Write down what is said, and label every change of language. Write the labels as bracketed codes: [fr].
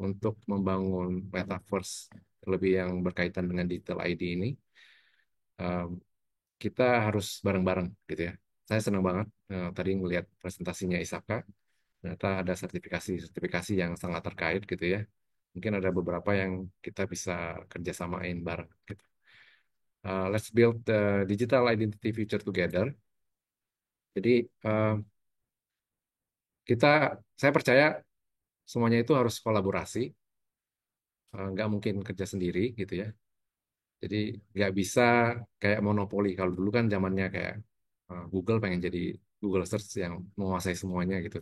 [id] Untuk membangun metaverse lebih yang berkaitan dengan digital ID ini, em, kita harus bareng-bareng, gitu ya. Saya senang banget tadi ngelihat presentasinya Isaka, ternyata ada sertifikasi-sertifikasi yang sangat terkait, gitu ya. Mungkin ada beberapa yang kita bisa kerjasamain bareng, gitu. [en] Let's build the digital identity future together. [id] Jadi kita, saya percaya semuanya itu harus kolaborasi, nggak mungkin kerja sendiri gitu ya. Jadi nggak bisa kayak monopoli. Kalau dulu kan zamannya kayak Google pengen jadi Google Search yang menguasai semuanya gitu.